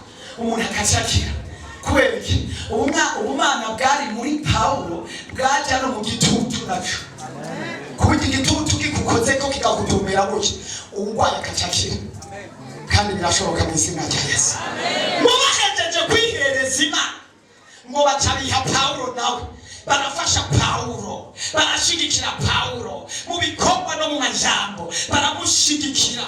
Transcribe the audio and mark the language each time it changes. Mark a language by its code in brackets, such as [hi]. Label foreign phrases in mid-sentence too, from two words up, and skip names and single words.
[rn] umuntu akacakira. Kubera iki? Ubumana bwari muri Paulo bwaja no mu gitutu naco. Kuburyo igitutu gikukoze ko kikakutumira gutya, ubugwayi akacakira. Kandi birashoboka mu izina rya Yesu. Mubahejeje kwihereza Imana ngo bacabiha Paulo nawe barafasha Paulo, barashigikira Paulo mu bikorwa no mu majambo, baramushigikira.